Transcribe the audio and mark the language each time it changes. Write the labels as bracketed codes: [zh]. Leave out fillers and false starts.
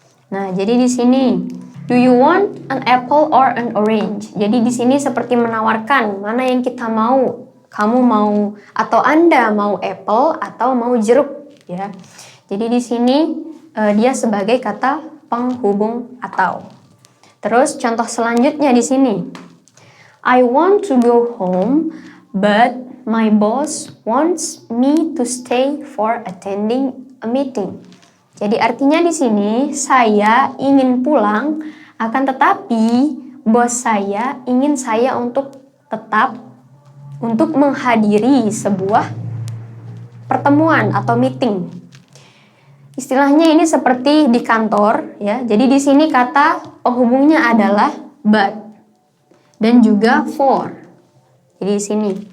[id] Nah, jadi di sini [en] do you want an apple or an orange? [id] Jadi di sini seperti menawarkan mana yang kita mau. Kamu mau atau Anda mau apple atau mau jeruk ya. Jadi di sini dia sebagai kata penghubung atau. Terus contoh selanjutnya di sini. [en] I want to go home, but my boss wants me to stay for attending a meeting. [id] Jadi artinya di sini saya ingin pulang, akan tetapi bos saya ingin saya untuk tetap untuk menghadiri sebuah pertemuan atau meeting. Istilahnya ini seperti di kantor ya. Jadi di sini kata penghubungnya adalah but dan juga for. Jadi di sini.